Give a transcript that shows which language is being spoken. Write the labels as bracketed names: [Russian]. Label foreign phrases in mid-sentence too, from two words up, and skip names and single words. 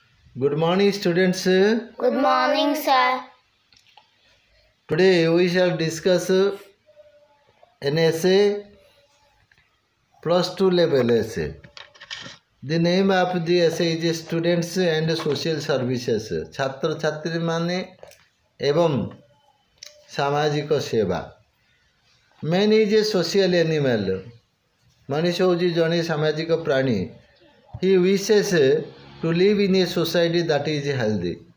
[English] Good morning, students. Good morning, sir. Today we shall discuss an essay, plus 2 level essay. The name of the essay is Students and Social Services. [Odia] ଛାତ୍ର ଛାତ୍ରୀ ମାନେ ଏବଂ ସାମାଜିକ ସେବା. [English] Man is a social animal. [Odia] ମନୁଷ୍ୟ ହେଉଛି ଜଣେ ସାମାଜିକ ପ୍ରାଣୀ. [English] He wishes to live in a society that is healthy.